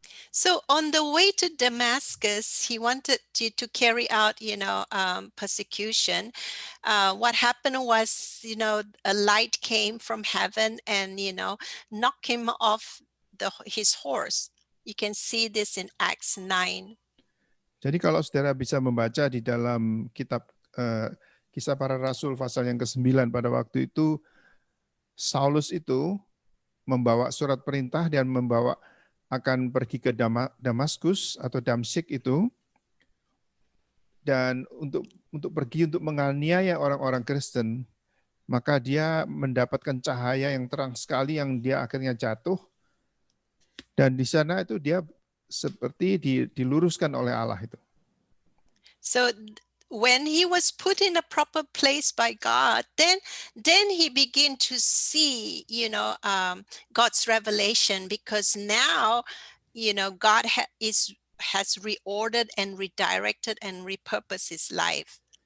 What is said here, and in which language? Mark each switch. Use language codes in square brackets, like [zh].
[en] So on the way to Damascus, he wanted to carry out, persecution. What happened was, a light came from heaven and, knocked him off his horse. You can see this in Acts 9. [id] Jadi kalau saudara bisa membaca di dalam kitab Kisah Para Rasul pasal yang ke-9 pada waktu itu, Saulus itu membawa surat perintah dan akan pergi ke Damaskus atau Damsyik itu, dan untuk pergi untuk menganiaya orang-orang Kristen, maka dia mendapatkan cahaya yang terang sekali yang dia akhirnya jatuh, dan di sana itu dia seperti diluruskan oleh Allah itu. [en] So when he was put in a proper place by God, then he began to see, God's revelation, because now, God has reordered and redirected and repurposed his life.